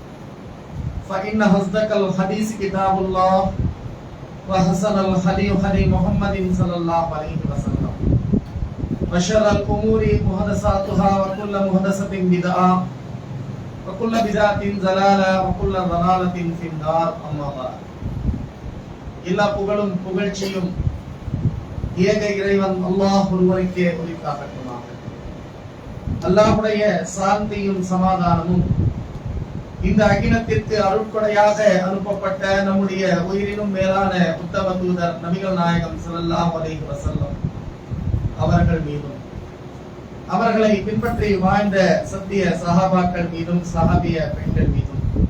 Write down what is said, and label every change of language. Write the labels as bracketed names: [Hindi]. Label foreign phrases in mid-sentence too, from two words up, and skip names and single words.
[Arabic] فإن أصدق الحديث كتاب الله وأحسن الهدي هدي محمد صلى الله عليه وسلم وشر الأمور محدثاتها وكل محدثة بدعة وكل بدعة ضلالة وكل ضلالة في النار أما بعد [Tamil] எல்லா புகழும் புகழ்ச்சியும் ஏக இறைவன் அல்லாஹ் ஒருவருக்கே உரித்தாகட்டுமாக. அல்லாஹ்வுடைய சாந்தியும் சமாதானமும் இந்த அகிலத்திற்கு அருட்கொடையாக அனுப்பப்பட்ட நம்முடைய உயிரினும் மேலான உத்தம தூதர் நபிகள் நாயகம் [Arabic] صلى الله عليه وسلم [Tamil] அவர்கள் மீதும் அவர்களை பின்பற்றி வாழ்ந்த சத்திய சஹாபாக்கள் மீதும் சஹாபிய பெண்கள் மீதும்